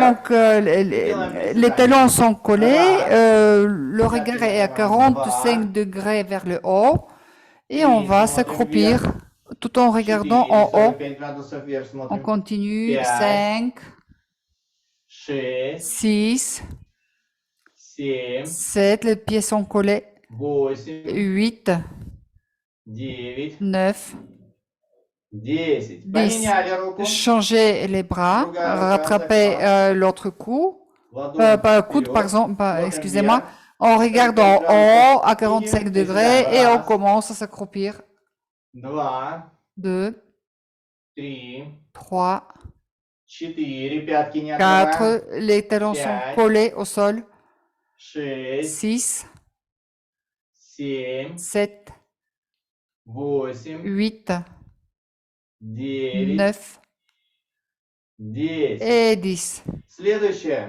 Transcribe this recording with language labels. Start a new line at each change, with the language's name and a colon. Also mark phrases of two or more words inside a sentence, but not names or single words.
French: Donc, les talons sont collés, le regard est à 45 degrés vers le haut et on va s'accroupir tout en regardant en haut.
Russian: 45 градусов вверх
French: On
Russian: смотрим.
French: continue. 5, 5, 6, 6, 7, 7, les pieds sont collés. 8, 8, 9, 9, 10. 10.
Russian: Поменяли руку.
French: Changez les bras, rattrapez l'autre cou, pas coude, par exemple, excusez-moi. On regarde en haut à 45 degrés et on commence à s'accroupir. 2, 3, 4,
Russian: пятки не отрываем.
French: 4, les talons sont collés au sol. 6, 7, 8, 9 et 10.
Russian: Следующее.